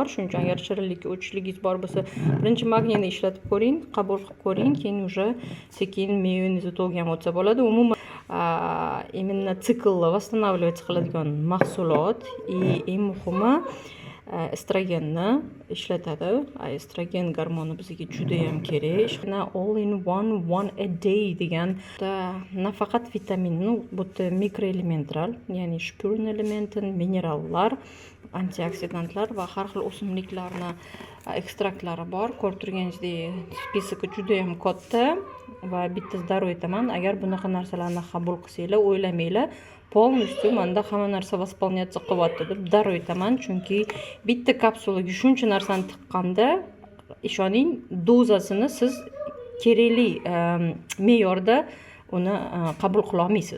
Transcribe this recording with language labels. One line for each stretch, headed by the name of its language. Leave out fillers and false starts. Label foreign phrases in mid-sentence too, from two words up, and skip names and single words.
Uzbek: Shuning uchun agar shirinlikka o'chligingiz bor bo'lsa, birinchi magniyni ishlatib ko'ring, qabul qilib ko'ring, keyin уже sekin mioinositolga ham o'tsa bo'ladi. Umuman именно siklni восстанавливать qiladigan mahsulot, eng muhimi estrogenni ishlatadi. Estrogen gormoni bizga juda ham kerak.
English: All in one a day
Uzbek: degan nafaqat vitaminni, bu mikroelementlar, ya'ni shpurn elementi, minerallar, antioksidantlar va har xil o'simliklarni ekstraktlari bor. Ko'rib turganingizdek, spiski juda ham katta va bitta daro aytaman, agar bunaqa narsalarni qabul qilsanglar, o'ylamanglar, полностью menda hamma narsa восполняться qilyapti deb daro aytaman, chunki bitta kapsulaga shuncha narsani tiqqanda, ishoning, dozasini siz kerakli me'yorda uni qabul qila olmaysiz.